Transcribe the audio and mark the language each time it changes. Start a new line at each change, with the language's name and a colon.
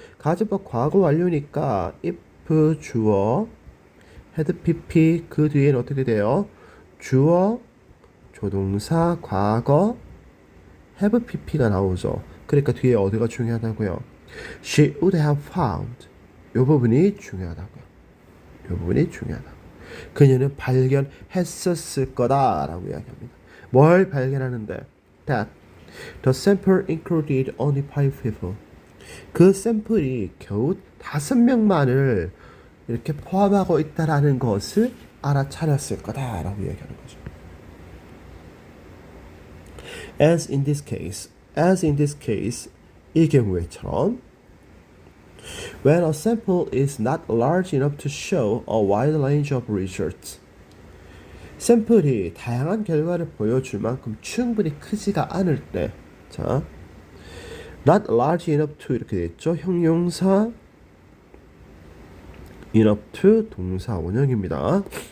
Korean: 가정법 과거 완료니까 if 주어 had pp 그 뒤에는 어떻게 돼요? 주어 조동사 과거 have pp가 나오죠. 그러니까 뒤에 어디가 중요하다고요?
English: She would have found.
Korean: 이 부분이 중요하다고요. 이 부분이 중요하다. 그녀는 발견했었을 거다라고 이야기합니다. 뭘 발견하는데?
English: That the sample included only 5 people.
Korean: 그 샘플이 겨우 5명만을 이렇게 포함하고 있다라는 것을 알아차렸을 거다라고 이야기하는 거죠.
English: As in this case,
Korean: 이 경우에처럼
English: when a sample is not large enough to show a wide range of results.
Korean: 샘플이 다양한 결과를 보여줄 만큼 충분히 크지가 않을 때, 자,
English: not large enough to
Korean: 이렇게 됐죠. 형용사 enough to 동사 원형입니다.